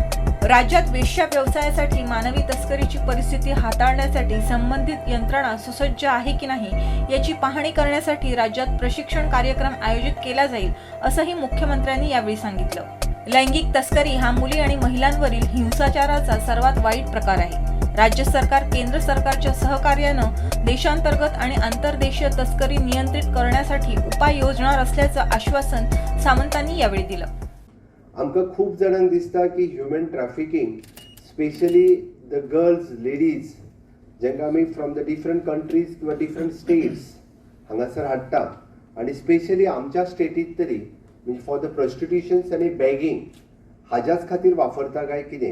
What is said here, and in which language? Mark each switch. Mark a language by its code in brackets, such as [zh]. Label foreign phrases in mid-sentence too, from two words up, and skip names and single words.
[mr] राज्यात वेश्या व्यवसायासाठी मानवी तस्करीची परिस्थिती हाताळण्यासाठी संबंधित यंत्रणा सुसज्ज आहे की नाही याची पाहणी करण्यासाठी राज्यात प्रशिक्षण कार्यक्रम आयोजित केला जाईल, असंही मुख्यमंत्र्यांनी यावेळी सांगितलं. लैंगिक तस्करी हा मुली आणि महिलांवरील हिंसाचाराचा सर्वात वाईट प्रकार आहे. राज्य सरकार केंद्र सरकारच्या सहकार्यानं देशांतर्गत आणि आंतरदेशीय तस्करी नियंत्रित करण्यासाठी उपाय योजणार असल्याचं आश्वासन सावंतांनी यावेळी दिलं. [kok] आमकां खूब जाणांक दिसता की [en] human trafficking specially the girls ladies [kok] जेंका आमी [en] from the different countries [kok] किंवा [en] different states [kok] हांगासर हाडटा आनी स्पेशली आमच्या स्टेटीत तरी म्हणजे [en] for the prostitutions [kok] आनी बॅगिंग हाज्याच खातीर वापरता काय कितें.